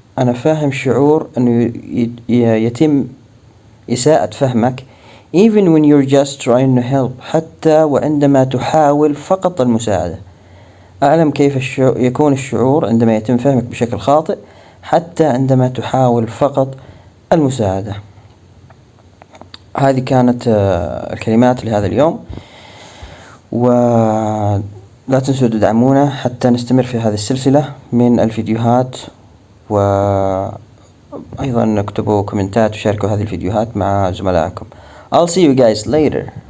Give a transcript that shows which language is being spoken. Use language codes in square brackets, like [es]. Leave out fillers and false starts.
[ar] أنا فاهم شعور أنه يتم إساءة فهمك. [en] Even when you're just trying to help. [ar] حتى وعندما تحاول فقط المساعدة. أعلم كيف يكون الشعور عندما يتم فهمك بشكل خاطئ، حتى عندما تحاول فقط المساعدة. هذه كانت الكلمات لهذا اليوم، ولا تنسوا تدعمونا حتى نستمر في هذه السلسلة من الفيديوهات، وأيضا اكتبوا كومنتات وشاركوا هذه الفيديوهات مع زملائكم. [en] I'll see you guys later.